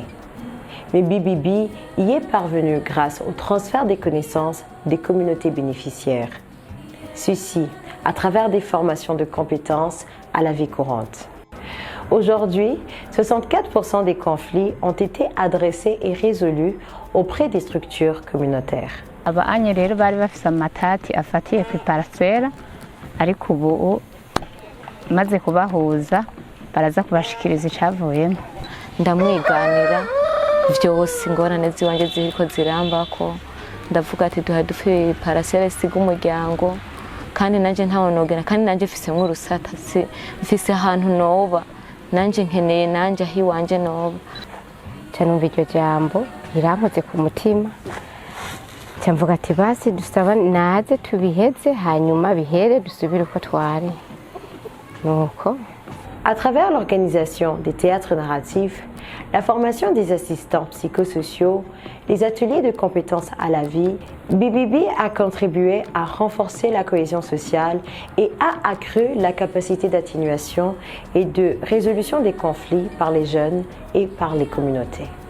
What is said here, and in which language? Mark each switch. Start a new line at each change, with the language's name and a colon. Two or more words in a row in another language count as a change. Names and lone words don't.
French: Mais BBB y est parvenu grâce au transfert des connaissances des communautés bénéficiaires. Ceci à travers des formations de compétences à la vie courante. Aujourd'hui, 64% des conflits ont été adressés et résolus auprès des structures communautaires.
Rundi: Abanye rero bari bafise amatati afatiye ku parcelle ariko ubu maze kubahuza baraza kubashikiriza icavuyemo. Ndamwiganira vyose ingorane ziwanje ziriko zirambako ndavuga ati duha dupfe parcelle siga umuryango kandi nanje ntawonogera kandi nanje mfise nk'urusata mfise ahantu noba nanje nkeneye nanje ahi wanje noba cyane iryo jambo rirampoze ku mutima cyamvuga ati basi dusaba naze tubiheze hanyuma bihere dusubire uko twari nuko.
French: À travers l'organisation des théâtres narratifs, la formation des assistants psychosociaux, les ateliers de compétences à la vie, BBB a contribué à renforcer la cohésion sociale et a accru la capacité d'atténuation et de résolution des conflits par les jeunes et par les communautés.